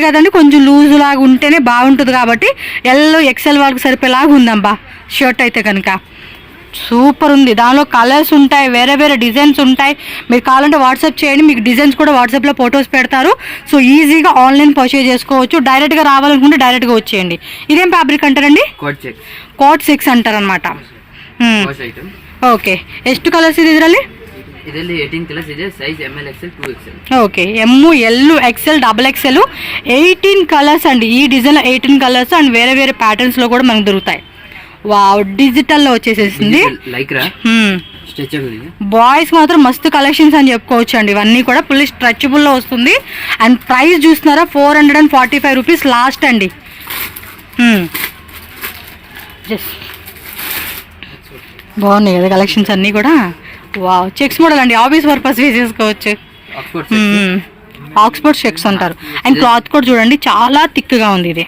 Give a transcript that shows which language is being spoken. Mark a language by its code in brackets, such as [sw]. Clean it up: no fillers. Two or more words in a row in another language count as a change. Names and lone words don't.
[te] కదండి కొంచెం లూజ్ లాగా ఉంటేనే బాగుంటుంది కాబట్టి ఎల్ ఎక్సెల్ వాళ్ళకి సరిపోయేలాగా ఉందబ్బా షర్ట్ అయితే కనుక సూపర్ ఉంది దానిలో కలర్స్ ఉంటాయి వేరే వేరే డిజైన్స్ ఉంటాయి మీరు కావాలంటే వాట్సాప్ చేయండి మీకు డిజైన్స్ కూడా వాట్సాప్లో ఫొటోస్ పెడతారు సో ఈజీగా [en] online purchase [te] చేసుకోవచ్చు డైరెక్ట్గా రావాలనుకుంటే డైరెక్ట్గా వచ్చేయండి ఇదేం ఫ్యాబ్రిక్ అంటారండి కోట్ 6 అంటారనమాట ఓకే [kn] ಎಷ್ಟು కలర్స్ ಇದೆ ಇದರಲ್ಲಿ 18 ಕಲರ್ಸ್ ಇದೆ ಸೈಜ್ ML XL 2XL [te] ఓకే ఎమ్ ఎల్ ఎక్సెల్ XXL 18 కలర్స్ అండి ఈ డిజైన్ 18 కలర్స్ అండ్ వేరే వేరే ప్యాటర్న్స్ లో కూడా మనకు దొరుకుతాయి వావ్ డిజిటల్ లో వచ్చేసేసింది బాయ్స్ మాత్రం మస్తు కలెక్షన్స్ అని చెప్పుకోవచ్చు అండి ఇవన్నీ కూడా [en] full stretchable [te] లో వస్తుంది అండ్ ప్రైస్ చూస్తున్నారా 445 [en] rupees last [te] అండి బాగున్నాయి కదా కలెక్షన్స్ అన్నీ కూడా వావ్ [en] checks model [te] అండి [en] office purpose [te] వేసేసుకోవచ్చు [en] Oxford checks [te] అంటారు [en] and cloth [te] కూడా చూడండి చాలా థిక్ గా ఉంది ఇది